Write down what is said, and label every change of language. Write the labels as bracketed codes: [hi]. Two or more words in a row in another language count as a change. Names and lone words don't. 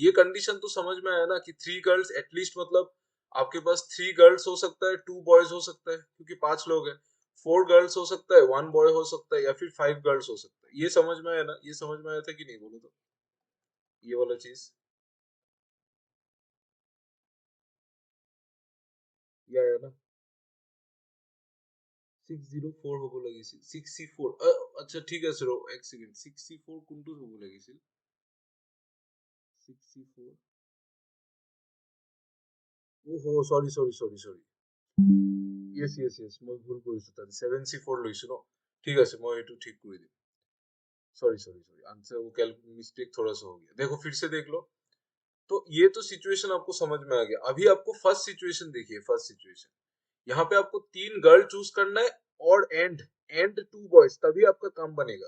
[hi] ये कंडीशन तो समझ में आया ना कि 3 [en] girls atleast, [hi] मतलब आपके पास 3 गर्ल्स हो सकता है, 2 बॉयज हो सकता है, क्योंकि 5 लोग हैं। 4 गर्ल्स हो सकता है, 1 बॉय हो सकता है, या फिर 5 गर्ल्स हो सकता है। ये समझ में आया ना? ये समझ में आया था कि नहीं, बोलो तो, ये वाला चीज ये आया ना? [as] 604 হব লাগিছিল, 64, আচ্ছা ঠিক আছে, রো এক সেকেন্ড, 64 কোনটো হব লাগিছিল? 64, [en] oho sorry sorry sorry sorry, yes yes yes, [as] মই ভুল কৰিছো, তাতে 74 লৈছো ন। ঠিক আছে, মই এইটো ঠিক কৰি দিম। [en] sorry sorry sorry, [hi] आंसर वो [en] cal mistake [hi] थोड़ा सा हो गया। देखो फिर से देख लो। तो ये तो सिचुएशन आपको समझ में आ गया। अभी आपको [en] first situation [hi] देखिए, [en] first situation, [hi] यहाँ पे आपको 3 [en] girl choose [hi] करना है, और एंड 2 बॉयज, तभी आपका काम बनेगा।